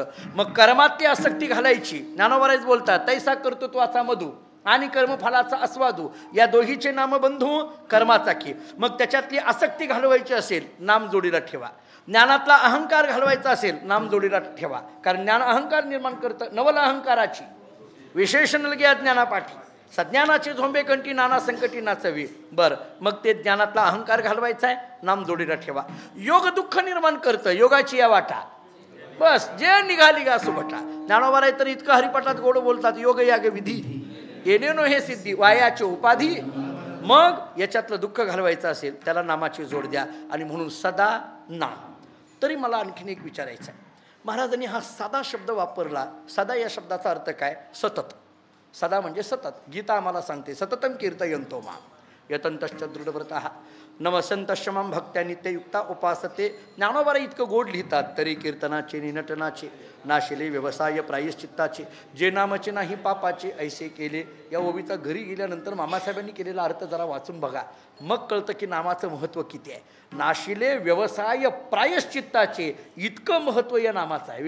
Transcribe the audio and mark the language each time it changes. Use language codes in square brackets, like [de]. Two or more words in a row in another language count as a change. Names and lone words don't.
[mr] मग कर्मात ती आसक्ती घालायची. ज्ञानोबारायच बोलतात तैसा कर्तृत्वाचा मधू आणि कर्मफलाचा अस्वादू, या दोघीचे नाम बंधू कर्माचा की. मग त्याच्यातली आसक्ती घालवायची असेल, नाम जोडीला ठेवा. ज्ञानातला अहंकार घालवायचा असेल, नाम जोडीला ठेवा. कारण ज्ञान अहंकार निर्माण करतं. नवल अहंकाराची विशेषण लगे अज्ञानापाठी, सज्ञानाची झोंबे कंठी नाना संकटी नाचवी. बरं, मग ते ज्ञानातला अहंकार घालवायचा आहे, नाम जोडीला ठेवा. योग दुःख निर्माण करतं, योगाची या वाटा. बस जे निघाली गा सुबटा. ज्ञानोबाराय तर इतकं हरिपाठात गोड बोलतात, योग याग विधी येणेनो हे सिद्धी वायाची उपाधी. मग याच्यातलं दुःख घालवायचं असेल त्याला नामाची जोड द्या. आणि म्हणून सदा नाम. तरी मला आणखीन एक विचारायचं आहे. महाराजांनी हा साधा शब्द वापरला. सदा या शब्दाचा अर्थ काय? सतत. सदा म्हणजे सतत. गीता आम्हाला सांगते [sa] सततम कीर्तयंतो माम यतंतश्च दृढव्रतः नमसंतश्च माम भक्त्या नित्ययुक्ता उपासते. [mr] ज्ञानोबाराय इतकं गोड लिहितात. तरी कीर्तनाचे निनटनाचे नाशिले व्यवसाय प्रायश्चित्ताचे, जे नामाचे नाही पापाचे ऐसे केले. या ओवीचा घरी गेल्यानंतर मामासाहेबांनी केलेला अर्थ जरा वाचून बघा, मग कळतं की नामाचं महत्त्व किती आहे. नाशिले व्यवसाय प्रायश्चित्ताचे, इतकं महत्त्व या नामाचं आहे.